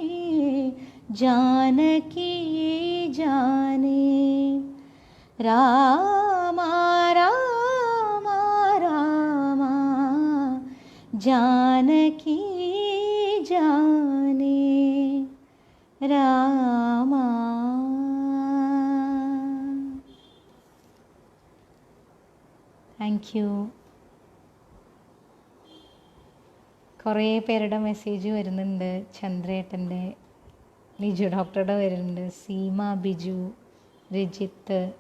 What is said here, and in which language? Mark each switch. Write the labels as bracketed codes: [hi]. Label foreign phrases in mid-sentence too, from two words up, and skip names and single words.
[sa] जानकी जाने रामा रामा रामा जानकी जाने रामा. [en] thank you. [ml] കുറേ പേരുടെ മെസ്സേജ് വരുന്നുണ്ട്. ചന്ദ്രേട്ടൻ്റെ, ലിജു ഡോക്ടറുടെ വരുന്നുണ്ട്, സീമ, ബിജു, രജിത്ത്.